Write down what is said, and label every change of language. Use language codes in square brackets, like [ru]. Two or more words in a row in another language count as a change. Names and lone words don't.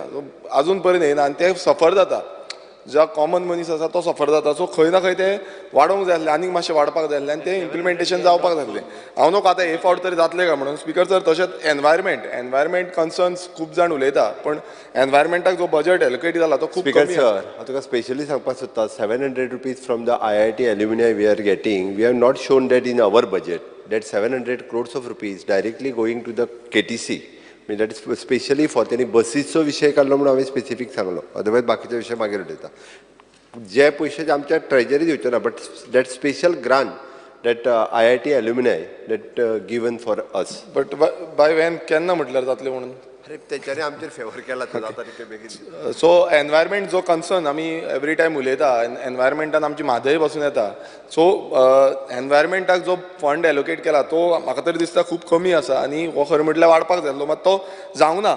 [kok] आजून पर्यंत येयना आनी ते सफर जाता. जो कॉमन मनीस आसा तो सफर जाता. सो खंय ना खंय ते वाडोवंक जाय आसलें, आनीक मातशें वाडपाक जाय आसलें आनी ते इम्प्लिमेंटेशन जावपाक जाय आसलें. हांव नको आतां हे फावट तरी जातलें काय म्हणून. स्पीकर सर तशेंच [en] environment concerns [kok] खूब जाण उलयता पण एनवायरमेंटाक जो बजट एलोकेट जाला तो खूब कमी आसा. सर हांव तुका स्पेशली सांगपाक सोदता [en] 700 rupees from the IIT alumni we are getting. we have not shown that in our budget that 700 crores of rupees directly going to the KTC. I mean that is specially for [kok] त्यांनी बसीचो विशय काढलो म्हणून हांवें स्पेसिफीक सांगलो. अदरवायज बाकीचे विशय मागीर उलयता. जे पयशे आमच्या ट्रेजरी दिवचे ना [en] but that special grant that IIT alumni that given for us. But by when [kok] केन्ना म्हटल्यार जातले म्हणून. अरे तेच्यानी आमचेर फेवर केला जाता तितके बेगीन. सो एनवायरमेंट जो कन्सर्न आमी [en] every time [kok] उलयता, एनवायरमेंटान आमची म्हादय बसून येता. सो एनवायरमेंटाक जो फंड एलोकेट केला तो म्हाका तरी दिसता खूब कमी आसा आनी हो खरें म्हटल्यार वाडपाक जाय आसलो मात तो जावंक ना.